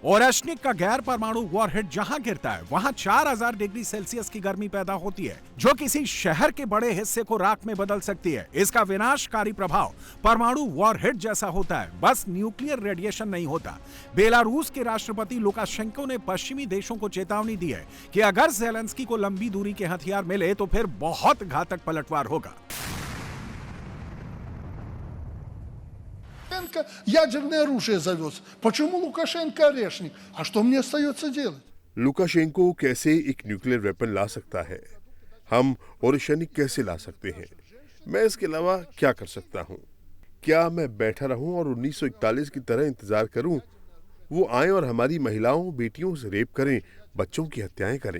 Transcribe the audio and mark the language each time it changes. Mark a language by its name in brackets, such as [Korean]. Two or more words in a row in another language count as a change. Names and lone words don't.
[Hindi] ओरेशनिक का गैर परमाणु वॉरहेड जहां गिरता है वहां 4000 [English] degree Celsius [Hindi] की गर्मी पैदा होती है, जो किसी शहर के बड़े हिस्से को राख में बदल सकती है। इसका विनाशकारी प्रभाव परमाणु वॉरहेड जैसा होता है, बस [English] nuclear radiation [Hindi] नहीं होता। बेलारूस के राष्ट्रपति लुकाशेंको ने पश्चिमी देशों को चेतावनी दी है कि अगर ज़ेलेंस्की को लंबी दूरी के हथियार मिले तो फिर बहुत घातक पलटवार होगा। [Russian] Ядерное оружие завез. Почему Лукашенко орешник? А что мне остается делать? [Hindi] लुकाशेंको कैसे एक [English] nuclear weapon [Hindi] ला सकता है? हम ओरेशनिक कैसे ला सकते हैं? मैं इसके अलावा क्या कर सकता हूँ? क्या मैं बैठा रहूं और 1941 की तरह इंतजार करूं? वो आए और हमारी महिलाओं बेटियों से रेप करें, बच्चों की हत्याएं करें।